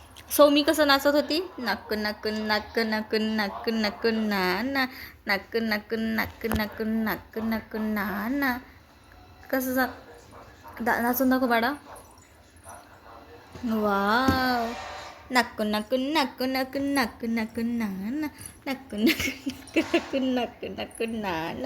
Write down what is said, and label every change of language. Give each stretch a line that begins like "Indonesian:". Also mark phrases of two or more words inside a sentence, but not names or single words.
Marathi: सौमी कसं नाचत होती, नक नक नक नक नक नक ना ना, नक नक नक नक नक नक ना ना. कसं नाचून दाखव बाळा. वाव. नक नक नक नक नक नक ना ना, नक नक नक नक नक नक ना ना.